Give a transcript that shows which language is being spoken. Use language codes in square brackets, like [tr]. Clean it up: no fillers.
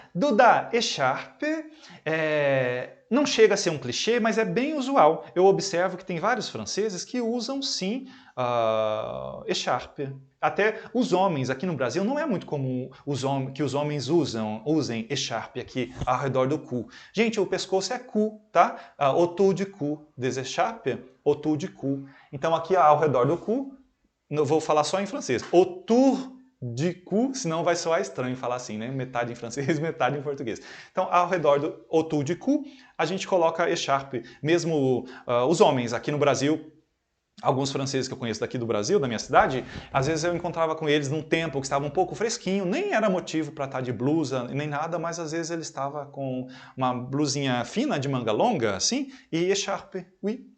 [pt] Duda, echarpe não chega a ser um clichê, mas é bem usual. Eu observo que tem vários franceses que usam, sim, echarpe. Até os homens, aqui no Brasil, não é muito comum que os homens usem echarpe aqui ao redor do cou. Gente, o pescoço é cou, tá? [fr] Autour du cou, des écharpes, autour du cou. [pt] Então, aqui ao redor do cou, eu vou falar só em francês. [fr] Autour du cou, [pt] senão vai soar estranho falar assim, né? Metade em francês, metade em português. Então, ao redor do [fr] autour du cou, [pt] a gente coloca echarpe. Mesmo os homens aqui no Brasil, alguns franceses que eu conheço daqui do Brasil, da minha cidade, às vezes eu encontrava com eles num tempo que estava um pouco fresquinho, nem era motivo para estar de blusa, nem nada, mas às vezes ele estava com uma blusinha fina de manga longa, assim, e [fr] écharpe, oui.